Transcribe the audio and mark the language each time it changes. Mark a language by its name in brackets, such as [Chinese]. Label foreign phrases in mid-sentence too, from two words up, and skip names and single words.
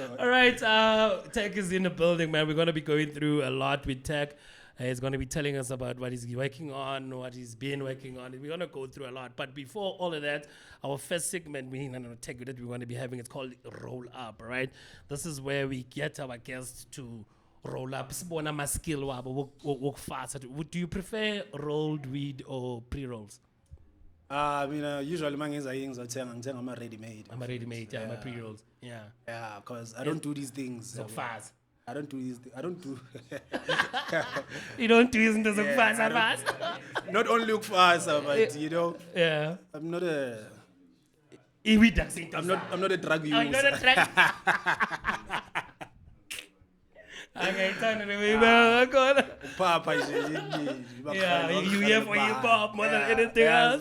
[English] All right, Tech is in the building, man. We're going to be going through a lot with Tech. He's going to be telling us about what he's working on, what he's been working on. We're going to go through a lot. But before all of that, our first segment, Tech that we're going to be having, it's called Roll Up, right? This is where we get our guests to roll up. [Zulu] Sibona ma skill wabo [English] work fast. Do you prefer rolled weed or pre-rolls? I mean, usually mangenza things [Zulu] ngithenga ama [English] ready made. I'm a ready-made, yeah, my pre-rolls. Yeah. Yeah, because I don't do these things. So fast. I don't do these. I don't do. You don't do [Zulu] izinto zokufasa [English] fast. Not only look fast, but you know. Yeah. I'm not a. I'm not a drug user. I'm not a drug. Okay, turn it away, man. Papa, yeah, you here for hip hop more than anything else.